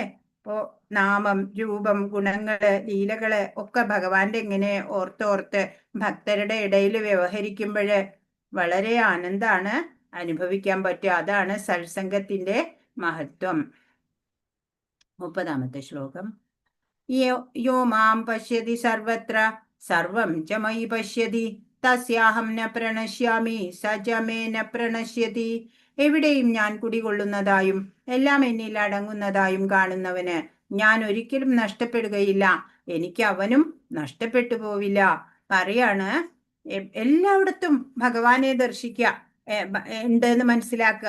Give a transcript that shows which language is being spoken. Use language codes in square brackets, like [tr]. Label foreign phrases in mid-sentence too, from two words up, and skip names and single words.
[ml] ഇപ്പോ നാമം, രൂപം, ഗുണങ്ങള്, ലീലകള് ഒക്കെ ഭഗവാന്റെ ഇങ്ങനെ ഓർത്തോർത്ത് ഭക്തരുടെ ഇടയിൽ വ്യവഹരിക്കുമ്പോഴ് വളരെ ആനന്ദാണ് അനുഭവിക്കാൻ പറ്റുക. അതാണ് സത്സംഗത്തിന്റെ മഹത്വം. 30-ാമത്തെ ശ്ലോകം. [sa] യോ മാം പശ്യതി സർവത്ര സർവം ച മയി പശ്യതി തസ്യാഹം ന പ്രണശ്യാമി സ ച മേ ന പ്രണശ്യതി. [ml] എവിടെയും ഞാൻ കുടികൊള്ളുന്നതായും എല്ലാം എന്നിൽ അടങ്ങുന്നതായും കാണുന്നവന് ഞാൻ ഒരിക്കലും നഷ്ടപ്പെടുകയില്ല, എനിക്ക് അവനും നഷ്ടപ്പെട്ടു പോവില്ല. പറയാണ് എല്ലായിടത്തും ഭഗവാനെ ദർശിക്കുക, ഉണ്ടെന്ന് മനസ്സിലാക്കുക.